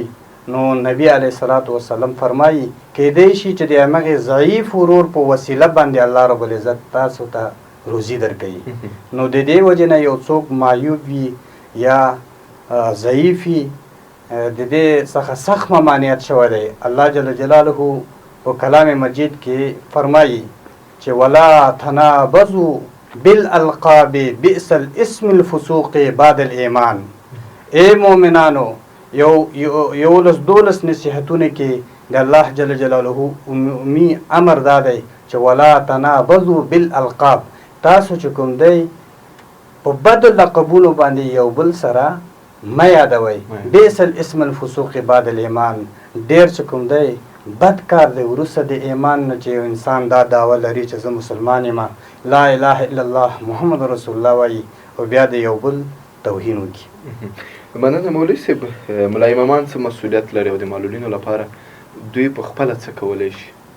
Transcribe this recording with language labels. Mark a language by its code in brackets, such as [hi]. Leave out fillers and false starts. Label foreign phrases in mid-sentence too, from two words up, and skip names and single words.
[ps] نو نبی [ar] علیه الصلاة والسلام [ps] فرمایي کیدی شي چې د همغې ضعیف ورور په وسیله باندې الله رب العزت تاسو ته روزي درکوي. نو د دې وجې نه یو څوک معیوب وي یا ضعیف وي، د دې څخه سخت ممانعت شوی دی. الله [ar] جل جلاله [ps] په کلام مجید کې فرمایي چې [ar] ولا تنابزوا بالالقاب بئس الاسم الفسوق بعد الایمان. [ps] اے مؤمنانو، یولس دولس نصیحتونه کې د الله [ar] جل جلاله [ps] عمومي امر دا دی چې [ar] ولا تنابزوا بالالقاب. [ps] تاسو چې کوم دی په بدو لقبونو باندې یو بل سره مه یادوئ. [ar] بئس الاسم الفسوق بعد الایمان. [ps] ډېر چې کوم دی بد کار دی وروسته د ایمان نه چې انسان دا دعوه لري چې زه مسلمان یم، [ar] لا اله الا الله محمد رسول الله [ps] وایي او بیا د یو بل توهین وکړي. مننه مولوي صاحب. ملا امامان څه مسؤلیت لري او د معلولینو لپاره دوی په خپله څه کولی شي؟